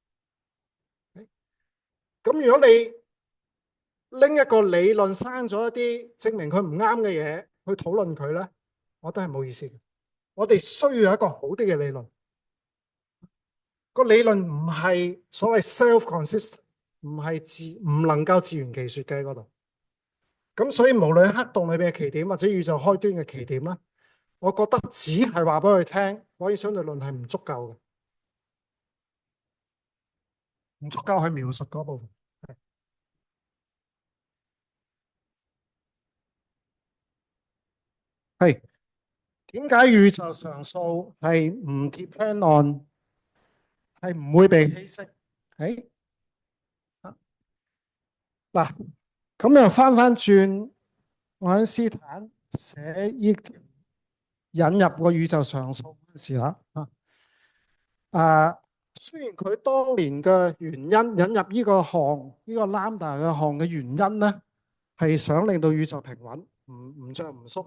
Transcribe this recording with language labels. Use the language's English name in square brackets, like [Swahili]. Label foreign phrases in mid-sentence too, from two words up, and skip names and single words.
[Cantonese] 咁如果你拎一個理論生咗一啲證明佢唔啱嘅嘢去討論佢咧，我覺得係冇意思嘅。我哋需要有一個好啲嘅理論。個理論唔係所謂 self-consistent，唔能夠自圓其說嘅喺嗰度。咁所以無論喺黑洞裏邊嘅奇點或者宇宙開端嘅奇點啦，我覺得只係話俾佢聽，廣義相對論係唔足夠嘅，唔足夠去描述嗰部分。係點解宇宙常數係唔 [English] depend on， [Cantonese] 係唔會被稀釋？嗱，咁又翻轉，愛因斯坦寫呢引入個宇宙常數嗰陣時啦，雖然佢當年嘅原因引入呢個項，呢個 lambda 嘅項嘅原因咧，係想令到宇宙平穩，唔漲唔縮。